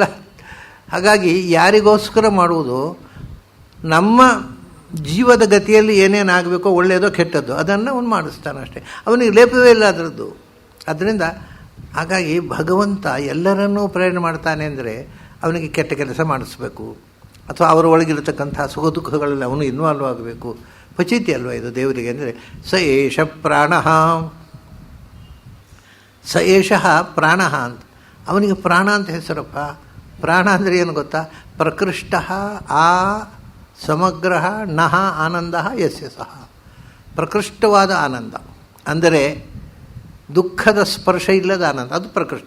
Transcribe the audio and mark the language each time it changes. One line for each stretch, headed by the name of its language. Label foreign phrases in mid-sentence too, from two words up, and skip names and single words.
Kannada: ಹಾಗಾಗಿ ಯಾರಿಗೋಸ್ಕರ ಮಾಡುವುದು, ನಮ್ಮ ಜೀವದ ಗತಿಯಲ್ಲಿ ಏನೇನಾಗಬೇಕೋ, ಒಳ್ಳೆಯದೋ ಕೆಟ್ಟದ್ದು, ಅದನ್ನು ಅವನು ಮಾಡಿಸ್ತಾನೆ ಅಷ್ಟೇ. ಅವನಿಗೆ ಲೇಪವೇ ಇಲ್ಲ ಅದರದ್ದು. ಅದರಿಂದ ಹಾಗಾಗಿ ಭಗವಂತ ಎಲ್ಲರನ್ನೂ ಪ್ರೇರಣೆ ಮಾಡ್ತಾನೆ ಅಂದರೆ ಅವನಿಗೆ ಕೆಟ್ಟ ಕೆಲಸ ಮಾಡಿಸ್ಬೇಕು, ಅಥವಾ ಅವರ ಒಳಗಿರತಕ್ಕಂಥ ಸುಖ ದುಃಖಗಳಲ್ಲಿ ಅವನು ಇನ್ವಾಲ್ವ್ ಆಗಬೇಕು. ಪಚಿತಿ ಅಲ್ವ ಇದು ದೇವರಿಗೆ? ಅಂದರೆ
Sanskrit: ಸ ಏಷ ಪ್ರಾಣ, ಸ ಏಷಃ ಪ್ರಾಣ
Kannada: ಅಂತ. ಅವನಿಗೆ ಪ್ರಾಣ ಅಂತ ಹೆಸರಪ್ಪ. ಪ್ರಾಣ ಅಂದರೆ ಏನು ಗೊತ್ತಾ?
Sanskrit: ಪ್ರಕೃಷ್ಟ ಆ ಸಮಗ್ರ ನಃ ಆನಂದ ಯಸ್ಯ ಸಹ.
Kannada: ಪ್ರಕೃಷ್ಟವಾದ ಆನಂದ ಅಂದರೆ ದುಃಖದ ಸ್ಪರ್ಶ ಇಲ್ಲದ ಆನಂದ, ಅದು ಪ್ರಕೃಷ್ಟ.